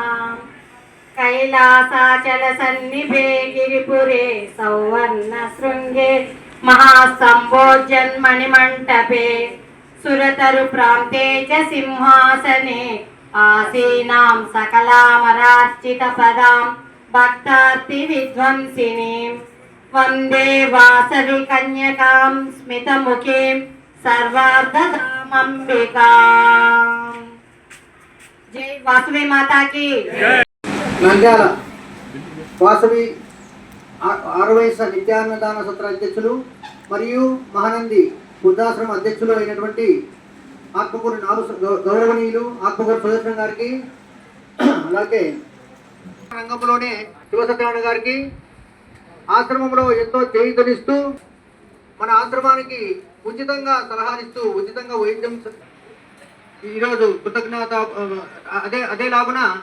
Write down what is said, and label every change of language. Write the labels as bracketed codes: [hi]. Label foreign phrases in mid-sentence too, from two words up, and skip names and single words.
[sa] कैलासाचल सन्निभे गिरिपुरे सौवर्ण शृंगे महासंभोजन्मणिमण्टपे सुरतरु प्रान्ते च सिंहासने आसीनां सकलामरार्चितपदां भक्तार्ति विध्वंसिनीं वन्दे वासवि कन्यकां स्मितमुखीं सर्वार्धधामम्बिकाम्। [hi] जय वासवी माता की जय। [te] నంద్యాల వాసవి ఆరవైస నిత్యాన్నదాన సత్ర అధ్యక్షులు మరియు మహానంది వృద్ధాశ్రమ అధ్యక్షులు అయినటువంటి ఆత్మకూరు గౌరవనీయులు ఆత్మకూరు సుదర్శన్ గారికి, అలాగే రంగంలోనే శివసత్యనారాయణ గారికి ఆశ్రమంలో ఎంతో చేయూతనిస్తూ మన ఆశ్రమానికి ఉచితంగా సలహాలిస్తూ ఉచితంగా వైద్యం ఈరోజు కృతజ్ఞత అదే లాగున